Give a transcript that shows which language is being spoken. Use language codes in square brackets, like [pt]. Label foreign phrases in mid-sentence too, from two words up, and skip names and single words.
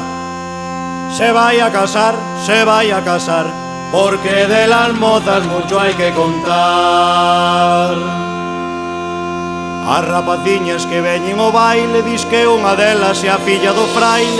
[es] Se vaya a casar, porque de las mozas mucho hay que contar. [gl] As rapaciñas que veñen o baile, dis que unha delas é a filla do fraile.